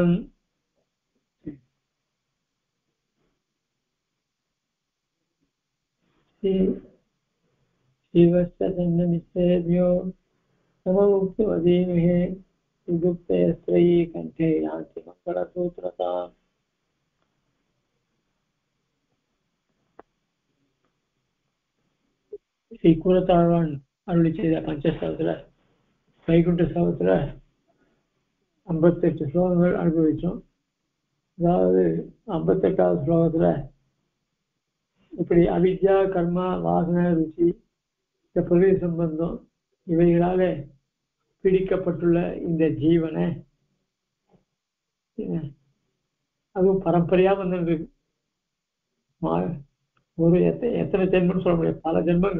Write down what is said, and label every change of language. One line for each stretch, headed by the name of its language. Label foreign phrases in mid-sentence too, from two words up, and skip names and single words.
Sanskrit: शिवस्य सन्नमित्रेभ्यो नमोक्तिमदीमहे विदुक्तयस्त्रयी कण्ठे यान्ति मङ्गलसूत्रताम्।
Tamil: श्रीकुलताழ்வான் அருளி செய்த பஞ்சஸ்தவத்துல வைகுண்ட ஸ்தவத்துல 58 ஸ்லோகங்கள் அனுபவிச்சோம். அதாவது 58வது ஸ்லோகத்துல இப்படி அவித்யா கர்மா வாசனை ருச்சி இந்த பிரகிருதி சம்பந்தம் இவைகளால பிடிக்கப்பட்டுள்ள இந்த ஜீவனை அதுவும் பரம்பரையா வந்து ஒரு எத்தனை ஜென்மம்னு சொல்ல முடியாது, பல ஜென்மங்கள்.